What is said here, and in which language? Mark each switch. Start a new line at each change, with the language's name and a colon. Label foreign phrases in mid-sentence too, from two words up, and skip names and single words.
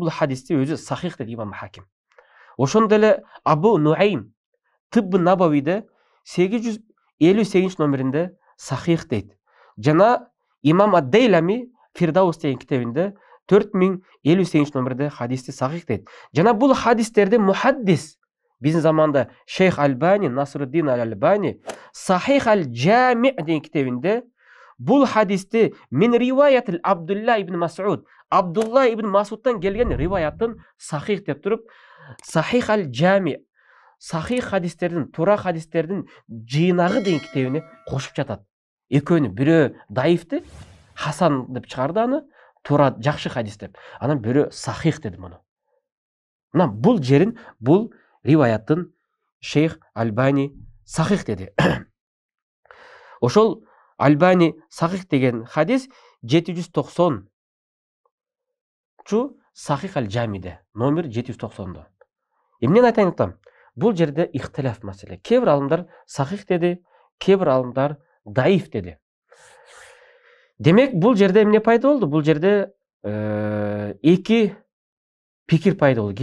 Kyrgyz: Бул хадисти өзү сахих дейт Имам Хаким. Ошондой эле Абу Нуайм Тибб Набавиде 858 номеринде сахих дейт. Жана Имам ад-Дейлами Фирдаус деген китебинде 4058 номерде хадисти сахих дейт. Жана бул хадистерди мухаддис биздин заманда Шейх Албани, Насруддин аль-Албани Сахих аль-Джами деген китебинде бул хадисти
Arabic: من رواية
Kyrgyz: Абдулла ибн Масуд, Абдулла ибн Масудтан келген риваятын сахих деп туруп, Сахих аль-Джами, сахих хадистердин, туура хадистердин жыйнагы деген китебине кошуп жатат. Экөөнү бирөө даифти, Хасан деп чыгарды аны, туура жакшы хадис деп. Анан бирөө сахих деди муну. Мына бул жерин, бул риваятын Шейх Албани сахих деди. Ошол Албани сахих деген хадис 790 Сахих аль-Джамиде, номер 790-до. Эмнени айтайын атам? Бул жерде ихтилаф маселе. Кээ бир алымдар сахих деди, кээ бир алымдар даиф деди. Демек бул жерде эмне пайда болду? Бул жерде эки пикир пайда болду.